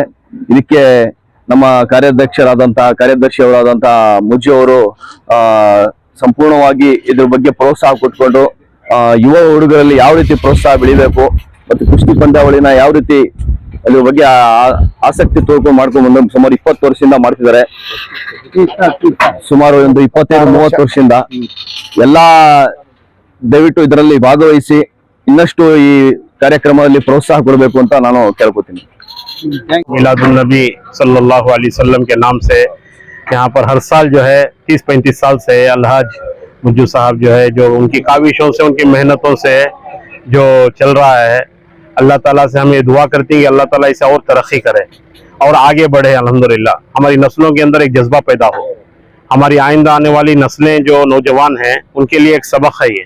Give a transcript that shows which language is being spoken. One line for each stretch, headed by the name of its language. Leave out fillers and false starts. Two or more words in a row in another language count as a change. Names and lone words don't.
Kannada: ಇದಕ್ಕೆ ನಮ್ಮ ಕಾರ್ಯದರ್ಶಿಯವರಾದಂತಹ ಮುಜ್ಜು ಅವರು ಸಂಪೂರ್ಣವಾಗಿ ಇದ್ರ ಬಗ್ಗೆ ಪ್ರೋತ್ಸಾಹ ಕೊಟ್ಕೊಂಡು ಯುವ ಹುಡುಗರಲ್ಲಿ ಯಾವ ರೀತಿ ಪ್ರೋತ್ಸಾಹ ಬೆಳಿಬೇಕು ಮತ್ತು ಕುಸ್ತಿ ಪಂದ್ಯಾವಳಿನ ಯಾವ ರೀತಿ ಅದ್ರ ಬಗ್ಗೆ ಆಸಕ್ತಿ ಮಾಡ್ಕೊಂಡು ಬಂದು ಸುಮಾರು 20 ವರ್ಷದಿಂದ ಮಾಡ್ತಿದ್ದಾರೆ. ಸುಮಾರು ಒಂದು 25-30 ವರ್ಷದಿಂದ ಎಲ್ಲಾ ದಯವಿಟ್ಟು ಇದರಲ್ಲಿ ಭಾಗವಹಿಸಿ ಇನ್ನಷ್ಟು ಈ ಕಾರ್ಯಕ್ರಮದಲ್ಲಿ ಪ್ರೋತ್ಸಾಹ ಕೊಡಬೇಕು ಅಂತ ನಾನು ಕೇಳ್ಕೊತೀನಿ.
Urdu: मिलादुन्नबी
Arabic: صلى الله عليه وسلم
Urdu: کے نام سے یہاں پر ہر سال جو ہے 30-35 سال سے الحاج مجو صاحب جو ہے جو ان کی کاوشوں سے ان کی محنتوں سے جو چل رہا ہے، اللہ تعالیٰ سے ہم یہ دعا کرتے ہیں کہ اللہ تعالیٰ اسے اور ترقی کرے اور آگے بڑھے. الحمدللہ ہماری نسلوں کے اندر ایک جذبہ پیدا ہو، ہماری آئندہ آنے والی نسلیں جو نوجوان ہیں ان کے لیے ایک سبق ہے یہ.